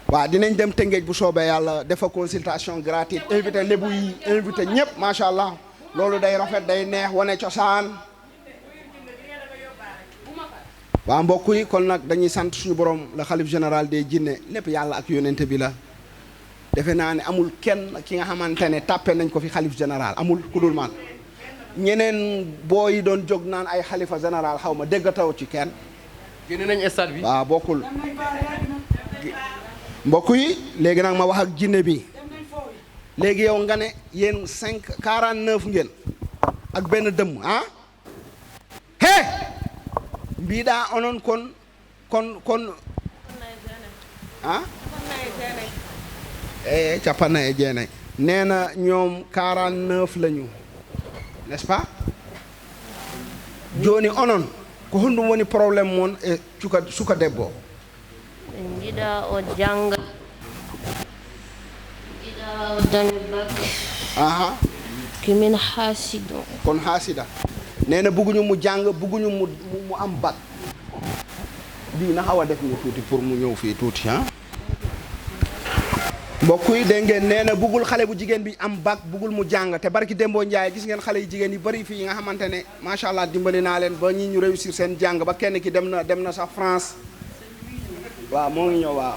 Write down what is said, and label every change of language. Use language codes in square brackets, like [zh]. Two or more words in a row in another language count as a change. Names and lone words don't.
[wo] waaw dinañ dem Tëngéej bu soobee yàlla defa [fr] consultation gratuite [wo] invité lébu yi invité ñëpp [ar] macha allah [wo] loolu day rafet day neex wane cosaan waa mbokk yi kon nag dañuy sant suñu borom la xalif [fr] général des [wo] jinne lépp yàlla ak yonente bi la defe naa ne amul kenn ki nga xamante ne tàppe nañ ko fi xalif général amul ku dul man ñeneen boo yi doon jóg naan ay xalifa général xaw ma déggataw ci kenn génne nañ stade bi. waaw bokkul mbokk yi léegi nag ma wax ak jinne bi léegi yow nga ne yéen 49 ngeen ak benn dëmm ah [ff] he mbiɗa onon kon [wo] ah [ff] capanna e jeenay [wo] nee na ñoom 49 lañu [fr] n'est-ce pas [ff] joni onon ko honɗum woni probléme mon e suka debbo ɓe jiɗa o janga jiɗa o dañi bak aha kimin haasido [wo] kon haasida nee na bugguñu mu jàng bugguñu mu am bac bii na xaw a def ñu tuuti pour mu ñëw fii tuuti ah mbokk yi dégg ngeen nee na buggul xale bu jigéen bi am bac buggul mu jàng te barki Dembo Ndiaye gis ngeen xale yu jigéen yi bëri fii yi nga xamante ne [ar] macha allah [wo] dimbali naa leen ba ñi ñu réussir seen jàng ba kenn ki dem na sax France waaw moo ngi ñëw